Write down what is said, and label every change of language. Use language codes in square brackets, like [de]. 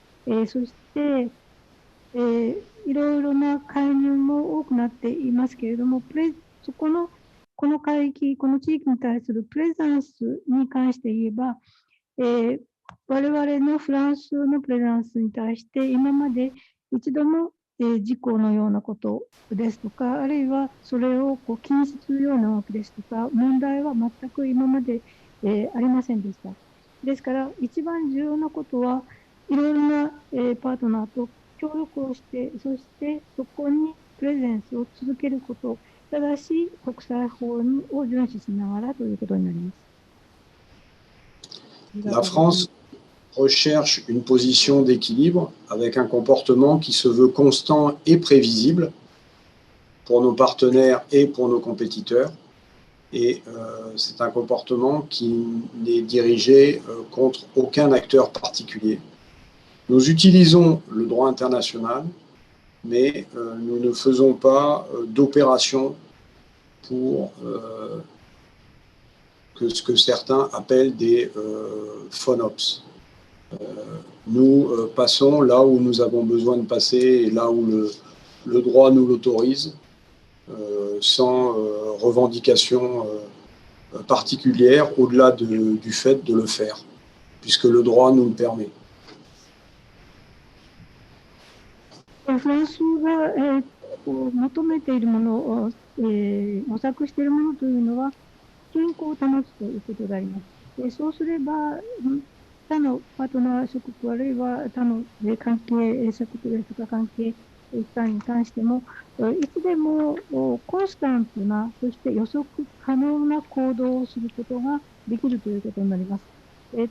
[ja] そして、いろいろな介入も多くなっていますけれども、この海域、この地域に対するプレゼンスに関して言えば、我々のフランスのプレゼンスに対して今まで一度も事故のようなことですとか、あるいはそれを禁止するような動きですとか、問題は全く今までありませんでした。ですから、一番重要なことはいろいろなパートナーと協力をして、そしてそこにプレゼンスを続けること、ただし国際法を遵守しながらということになります。 [fr] La France recherche une position d'équilibre avec un comportement qui se veut constant et prévisible pour nos partenaires et pour nos compétiteurs. Et c'est un comportement qui n'est dirigé contre aucun acteur particulier. Nous utilisons le droit international, mais nous ne faisons pas d'opération pour ce que certains appellent des FONOPS. Nous passons là où nous avons besoin de passer et là où le droit nous l'autorise, sans revendication particulière au-delà du fait de le faire, puisque le droit nous le permet. [ja] フランスが、求めているものを、模索しているものというのは、均衡を保つということであります。そうすれば、他のパートナー諸国、あるいは他の関係諸国ですとか関係機関に関しても、いつでもコンスタントな、そして予測可能な行動をすることができるということになります。